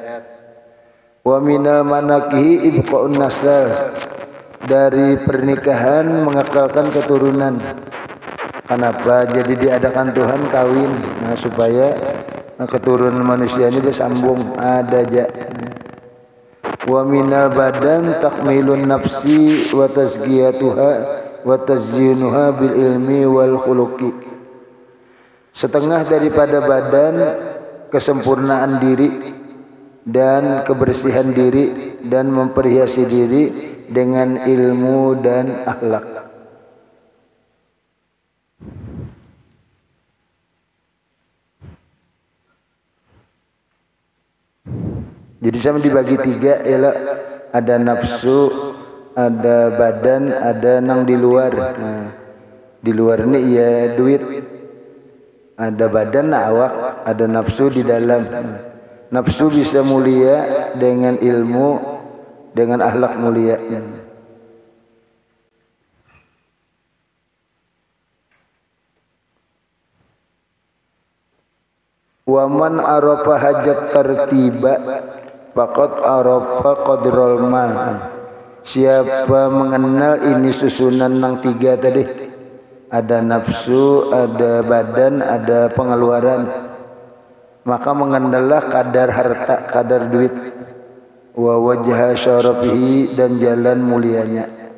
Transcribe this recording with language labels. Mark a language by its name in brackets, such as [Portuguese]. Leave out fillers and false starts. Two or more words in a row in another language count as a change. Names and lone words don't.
[Arabic] ومن المناكح إبقاء النسل, [Banjar] dari pernikahan mengekalkan keturunan. Kenapa? Jadi diadakan Tuhan kawin, supaya keturunan manusia ini bersambung, ada aja. [Arabic] ومن البدن تكميل النفس وتزكيتها وتزيينها بالعلم والخلق. [Banjar] Setengah daripada badan kesempurnaan diri dan kebersihan diri dan memperhiasi diri dengan ilmu dan akhlak. Jadi sama dibagi tiga, ialah ada nafsu, ada badan, ada nang di luar. Di luar ini ya duit. Ada badan, awak, ada nafsu di dalam. Nafsu bisa mulia dengan ilmu, dengan akhlak mulia. [Arabic] ومن عرف حاجة مرتبة فقد عرف قدر المال. [Banjar] Siapa mengenal ini susunan nang tiga tadi, ada nafsu, ada badan, ada pengeluaran, maka mengenallah kadar harta, kadar duit. [Arabic] ووجه شرفه, [Banjar] dan jalan mulianya.